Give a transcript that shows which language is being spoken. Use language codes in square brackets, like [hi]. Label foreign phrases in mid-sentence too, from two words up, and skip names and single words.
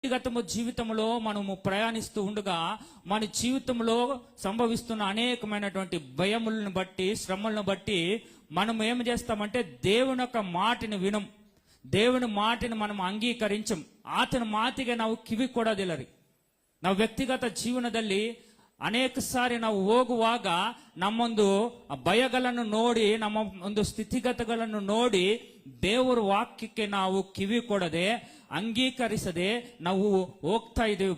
[te] వ్యక్తిగత జీవితంలో మనము ప్రయాణిస్తూ ఉండగా మన జీవితంలో సంభవిస్తున్న అనేకమైనటువంటి భయములను బట్టి, శ్రమలను బట్టి మనం ఏం చేస్తామంటే దేవుని యొక్క మాటని వినం, దేవుని మాటని మనం ಅಂಗೀಕరించం. [kn] ಆತನ ಮಾತಿಗೆ ನಾವು ಕಿವಿ ಕೊಡೋದಿಲ್ಲರಿ. ನಾವು ವ್ಯಕ್ತಿಗತ ಜೀವನದಲ್ಲಿ ಅನೇಕ ಸಾರಿ ನಾವು ಹೋಗುವಾಗ ನಮ್ಮೊಂದು ಭಯಗಳನ್ನು ನೋಡಿ, ನಮ್ಮ ಒಂದು ಸ್ಥಿತಿಗತಿಗಳನ್ನು ನೋಡಿ ದೇವರ ವಾಕ್ಯಕ್ಕೆ ನಾವು ಕಿವಿ ಕೊಡದೆ, ಅಂಗೀಕರಿಸದೆ ನಾವು ಹೋಗ್ತಾ ಇದ್ದೇವೆ.